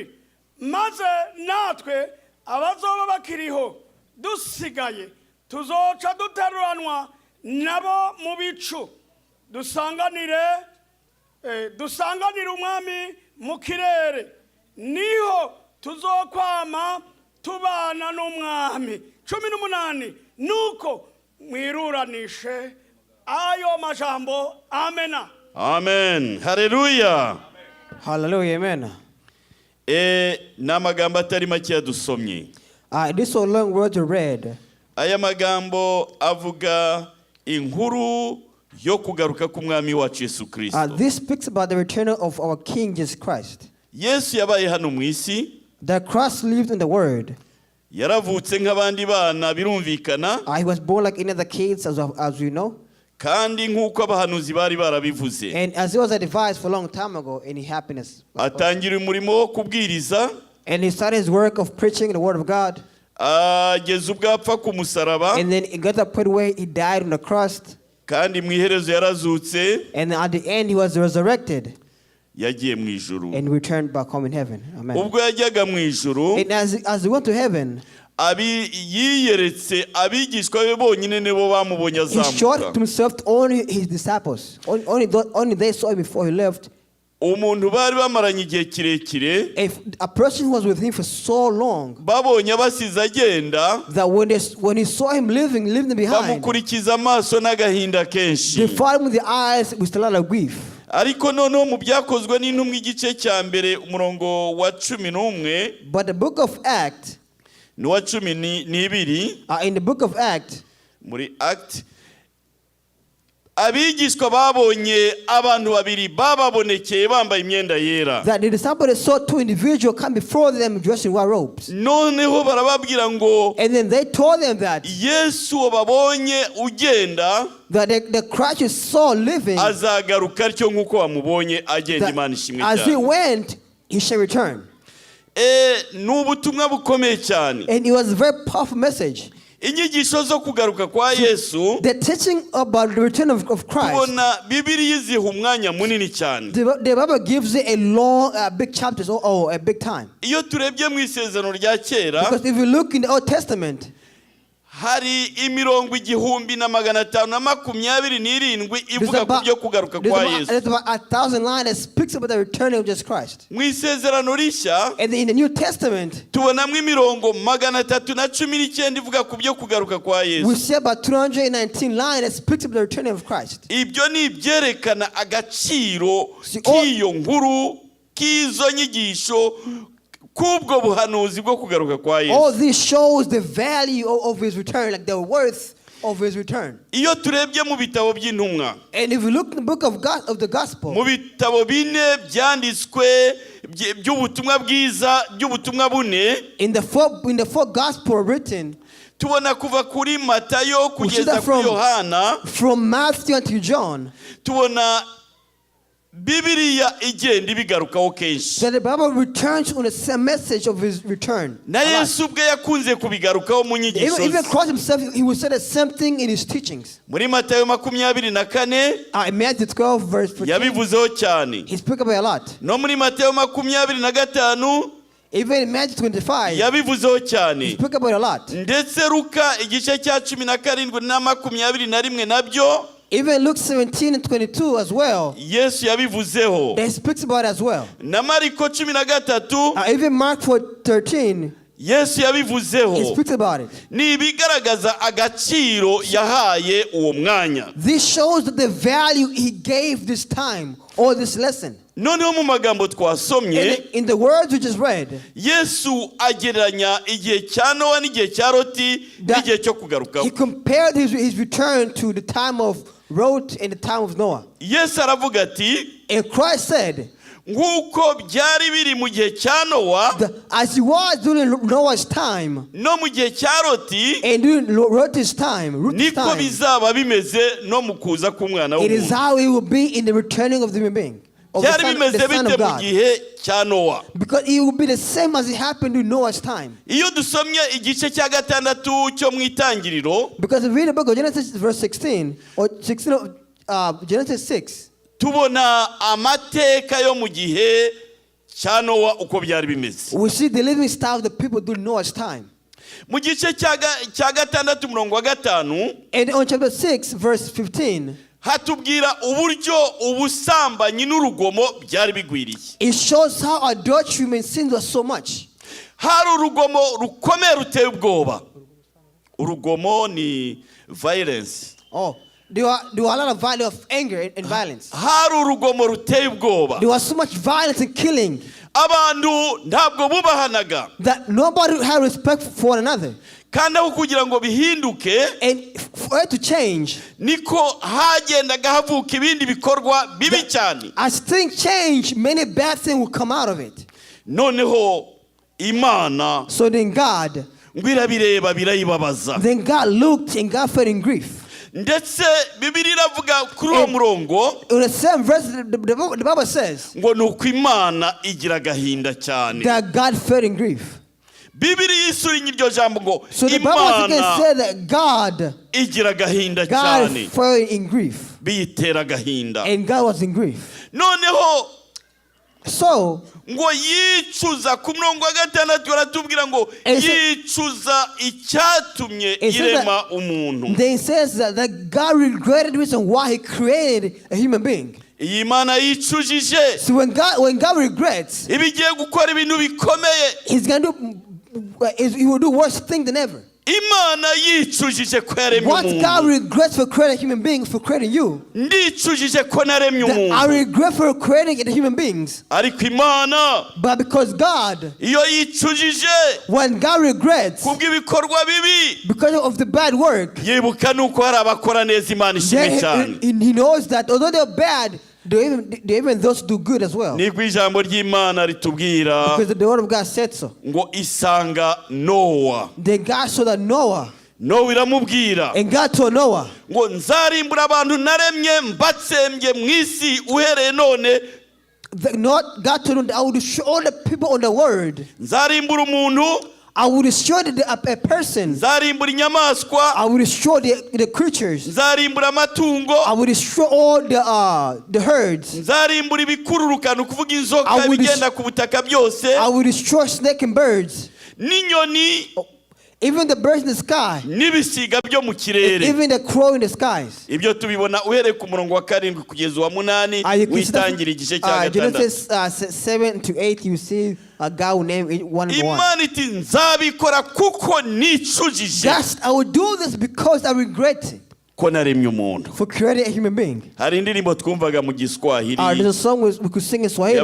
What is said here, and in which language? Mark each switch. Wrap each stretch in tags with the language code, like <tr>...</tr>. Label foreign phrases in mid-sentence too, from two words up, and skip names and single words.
<rn>Maze natwe abazoba bakiriho dusigaye tuzoca duteruranwa nabo mu bicu dusanganire umwami mu kirere, niho tuzokwama tubana n'umwami. 18. Nuko mwiruranishe ayo majambo.</rn> <rw>Amena.</rw> <en>Amen. Hallelujah. Hallelujah. Amen.</en> <rw>N'amagambo atari make yadusomye.</rw> <en>This so long word to read.</en> <rw>Aya magambo avuga inkuru yo kugaruka k'umwami wacu Yesu Kristo.</rw> <en>This speaks about the return of our King Jesus Christ.</en> <rw>Yesu yabaye hano mu isi.</rw> <en>The Christ lived in the world.</en> <rw>Yaravutse nk'abandi bana birumvikana.</rw> <en>He was born like any other kids, as we know.</en> <rw>Kandi nk'uko abahanuzi bari barabivuze.</rw> <en>And as it was advised for a long time ago, any happiness.</en> <rw>Atangira umurimo wo kubwiriza.</rw> <en>And he started his work of preaching the word of God.</en> <rw>Ageze ubwo apfa ku musaraba.</rw> <en>And then it got to the point where he died on the cross.</en> <rw>Kandi mu iherezo yarazutse.</rw> <en>And at the end he was resurrected.</en> <rw>Yagiye mu ijuru.</rw> <en>And returned back home in heaven.</en> <rw>Amen. Ubwo yajyaga mu ijuru.</rw> <en>And as he went to heaven,</en> <rw>yiyeretse abigishwa be bonyine nebo bamubonye azamuka.</rw> <en>He showed himself to only his disciples. Only they saw him before he left.</en> <rw>Umuntu bari bamaranye igihe kirekire.</rw> <en>A person who was with him for so long.</en> <rw>Babonye abasize agenda.</rw> <en>That when he saw him leaving behind.</en> <rw>Bamukurikiza amaso n'agahinda kenshi.</rw> <en>They followed him with the eyes with a lot of grief.</en> <rw>Ariko noneho mu byakozwe n'intumwa igice cya mbere umurongo wa 11.</rw> <en>But the book of Acts.</en> <rw>Ni wa 12.</rw> <en>In the book of Acts.</en> <rw>Muri Act. Abigishwa babonye abantu babiri bababonekeye bambaye imyenda yera.</rw> <en>That the disciples saw two individuals come before them dressed in white robes.</en> <rw>Noneho barababwira ngo.</rw> <en>And then they told them that</en> <rw>Yesu babonye ugenda.</rw> <en>That the Christ you saw living.</en> <rw>Azagaruka aricyo nkuko bamubonye agenda Imana ishimwe cyane.</rw> <en>As he went, he shall return.</en> <rw>N'ubutumwa bukomeye cyane.</rw> <en>And it was a very powerful message.</en> <rw>Inyigisho zo kugaruka kwa Yesu.</rw> <en>The teaching about the return of Christ.</en> <rw>Tubona Bibiliya iziha umwanya munini cyane.</rw> <en>The Bible gives it a long, big chapters or a big time.</en> <rw>Iyo turebye mu isezerano rya kera.</rw> <en>Because if you look in the Old Testament,</en> <rw>hari imirongo 1527 ivuga ku byo kugaruka kwa Yesu.</rw> <en>There's about 1,000 lines that speaks about the return of Jesus Christ.</en> <rw>Mu isezerano rishya.</rw> <en>And in the New Testament,</en> <rw>tubonamo imirongo 319 ivuga ku byo kugaruka kwa Yesu.</rw> <en>We see about 219 lines that speaks about the return of Christ.</en> <rw>Ibyo ni ibyerekana agaciro k'iyo nkuru k'izo nyigisho kubwo buhanuzi bwo kugaruka kwa Yesu.</rw> <en>All this shows the value of his return, like the worth of his return.</en> <rw>Iyo turebye mu bitabo by'intumwa.</rw> <en>And if you look in the book of the gospel.</en> <rw>Mu bitabo bine byanditswe by'ubutumwa bwiza by'ubutumwa bune.</rw> <en>In the four gospel written.</en> <rw>Tubona kuva kuri Matayo kugeza kuri Yohana.</rw> <en>From Matthew until John.</en> <rw>Tubona Bibiliya igenda ibigarukaho kenshi.</rw> <en>That the Bible returns on the same message of his return.</en> <rw>Na Yesu ubwe yakunze kubigarukaho mu nyigisho ze.</rw> <en>Even Christ himself, he would say the same thing in his teachings.</en> <rw>Muri Matayo 24.</rw> <en>In Matthew 12 verse 14.</en> <rw>Yabivuzeho cyane.</rw> <en>He spoke about a lot.</en> <rw>No muri Matayo 25.</rw> <en>Even in Matthew 25.</en> <rw>Yabivuzeho cyane.</rw> <en>He spoke about a lot.</en> <rw>Ndetse Luka igice cya 17 na 21 nabyo.</rw> <en>Even Luke 17 and 22 as well.</en> <rw>Yesu yabivuzeho.</rw> <en>They speaks about it as well.</en> <rw>Na Mariko 13.</rw> <en>Even Mark 13.</en> <rw>Yesu yabivuzeho.</rw> <en>He speaks about it.</en> <rw>Ni ibigaragaza agaciro yahaye uwo mwanya.</rw> <en>This shows that the value he gave this time or this lesson.</en> <rw>Noneho mu magambo twasomye.</rw> <en>In the words we just read.</en> <rw>Yesu agereranya igihe cya Nowa n'igihe cya Loti n'igihe cyo kugaruka.</rw> <en>He compared his return to the time of Lot and the time of Noah.</en> <rw>Yesu aravuga ati.</rw> <en>And Christ said.</en> <rw>Nguko byari biri mu gihe cya Nowa,</rw> <en>as it was during Noah's time,</en> <rw>no mu gihe cya Loti,</rw> <en>and during Lot's time,</en> <rw>niko bizaba bimeze no mu kuza k'umwana w'umuntu.</rw> <en>it is how it will be in the returning of the human being.</en> <rw>Byari bimeze bite mu gihe cya Nowa?</rw> <en>Because it will be the same as it happened in Noah's time.</en> <rw>Iyo dusomye igice cya gatandatu cyo mu Itangiriro,</rw> <en>because if we read the book of Genesis verse 16 or 16 of Genesis 6,</en> <rw>tubona amateka yo mu gihe cya Nowa uko byari bimeze.</rw> <en>we see the living style of the people during Noah's time.</en> <rw>Mu gice cya gatandatu umurongo wa 5,</rw> <en>and on chapter 6 verse 15,</en> <rw>hatubwira uburyo ubusambanyi n'urugomo byari bigwiriye.</rw> <en>it shows how adultery and sin was so much.</en> <rw>Hari urugomo rukomeye ruteye ubwoba. Urugomo ni violence.</rw> <en>There were a lot of violence, of anger and violence.</en> <rw>Hari urugomo ruteye ubwoba.</rw> <en>There was so much violence and killing</en> <rw>Abantu ntabwo bubahanaga.</rw> <en>that nobody had respect for one another.</en> <rw>Kandi aho kugira ngo bihinduke,</rw> <en>And for it to change,</en> <rw>niko hagendaga havuka ibindi bikorwa bibi cyane.</rw> <en>as things change, many bad things will come out of it.</en> <rw>Noneho Imana</rw> <en>So then God</en> <rw>birayibabaza.</rw> <en>Then God looked and God felt in grief.</en> <rw>Ndetse Bibiliya iravuga kuri uwo murongo,</rw> <en>In the same verse, the Bible says</en> <rw>ngo nuko Imana igira agahinda cyane.</rw> <en>that God felt in grief.</en> <rw>Bibiliya isurinye iryo jambo ngo</rw> <en>So the Bible again</en> <rw>Imana</rw> <en>said that God</en> <rw>igira agahinda</rw> <en>God</en> <rw>cyane.</rw> <en>felt in grief.</en> <rw>Biyitera agahinda.</rw> <en>And God was in grief.</en> <rw>Noneho</rw> <en>So</en> <rw>ngo yicuza ku murongo wa 6 baratubwira ngo yicuza icyatumye irema umuntu.</rw> <en>then it says that God regretted the reason why he created a human being.</en> <rw>Iyi Mana yicujije.</rw> <en>So when God regrets,</en> <rw>Ibigiye gukora ibintu bikomeye.</rw> <en>he will do worse thing than ever.</en> <rw>Imana yicujije ko yaremye</rw> <en>What God</en> <rw>umuntu.</rw> <en>regrets for creating human beings, for creating you,</en> <rw>Ndicujije ko naremye</rw> <en>that I</en> <rw>umuntu.</rw> <en>regret for creating the human beings.</en> <rw>Ariko Imana</rw> <en>But because God,</en> <rw>iyo yicujije</rw> <en>when God regrets</en> <rw>kubw'ibikorwa bibi,</rw> <en>because of the bad work,</en> <rw>yibuka nuko hari abakora neza Imana ishimwe cyane.</rw> <en>then he knows that although they're bad, they even those do good as well.</en> <rw>Niko ijambo ry'Imana ritubwira</rw> <en>Because the word of God said so.</en> <rw>ngo isanga Nowa.</rw> <en>Then God saw that Noah,</en> <rw>Nowa iramubwira</rw> <en>and God told Noah,</en> <rw>ngo nzarimbura abantu naremye mbatsembye mu isi uhereye none.</rw> <en>God told him that I will destroy all the people on the world.</en> <rw>Nzarimbura umuntu,</rw> <en>I will destroy a person.</en> <rw>nzarimbura inyamaswa,</rw> <en>I will destroy the creatures.</en> <rw>nzarimbura amatungo,</rw> <en>I will destroy all the herds.</en> <rw>nzarimbura ibikururuka ni ukuvuga inzoka</rw> <en>I will</en> <rw>bigenda ku butaka byose,</rw> <en>I will destroy snake and birds.</en> <rw>n'inyoni,</rw> <en>Even the birds in the sky.</en> <rw>n'ibisiga byo mu kirere.</rw> <en>Even the crow in the skies.</en> <rw>Ibyo tubibona uhereye ku murongo wa 7 kugeza wa 8 witangira igice cya 6.</rw> <en>Genesis 7 to 8, you see God will name one by one.</en> <rw>Imana iti nzabikora kuko nicujije.</rw> <en>Yes, I will do this because I regret it.</en> <rw>Ko naremye umuntu.</rw> <en>For creating a human being.</en> <rw>Hari indirimbo twumvaga mu Giswahili.</rw> <en>There's a song we could sing in Swahili.</en>